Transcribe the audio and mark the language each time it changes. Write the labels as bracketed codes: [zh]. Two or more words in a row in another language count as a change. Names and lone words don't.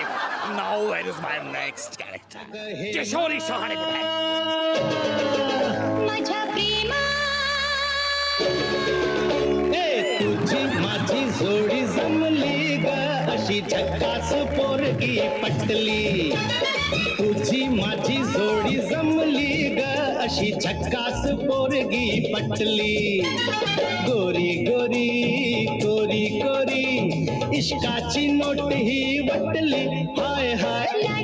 [en] Now where is my next character? [mr] किशोरी शहाणे कुठे आहे? माझ्या प्रेमा तुझी माझी जोडी जमली ग अशी झक्कास पोरगी पटली. तुझी माझी जोडी जमली ग अशी झक्कास पोरगी पटली. गोरी गोरी गोरी गोरी इश्काची नोट ही वटली. हाय हाय